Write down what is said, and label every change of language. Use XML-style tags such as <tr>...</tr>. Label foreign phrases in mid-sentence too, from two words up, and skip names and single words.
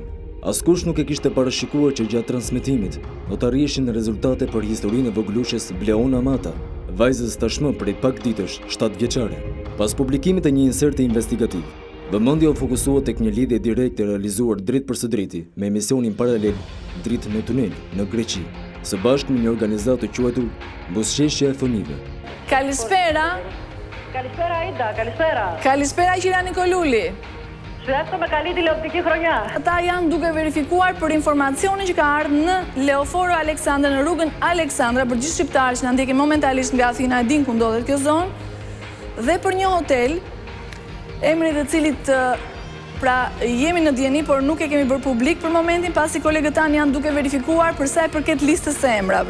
<sq>Askush nuk e kishte parashikuar që gjatë transmetimit do të arrishin rezultate për historinë e voglushes Bleona Mata, vajzës tashmë prej pak ditësh 7 vjeçare. Pas publikimit të një inserti investigativ, vëmendja u fokusuar tek një lidhje direkte realizuar drejt për së drejti me emisionin paralel Dritë në tunel në Greqi, së bashku me një organizatë të quajtur Buzëqeshja e Fëmijëve.</sq> <el>Kalispera. Καλησπέρα Αΐντα, καλησπέρα. Καλησπέρα κυρία Νικολούλη. Σου εύχομαι καλή τηλεοπτική χρονιά.</el> <sq>Ata janë duke verifikuar për informacionin që ka ardhur në Leoforo Aleksandra, në rrugën Aleksandra, për gjithë shqiptarët që na ndjekin momentalisht nga Athina, e din ku ndodhet kjo zonë, dhe për një hotel, emri të cilit pra jemi në dieni, por nuk e kemi bërë publik për momentin, pasi kolegët tanë janë duke verifikuar për sa i përket listës së emrave.</sq>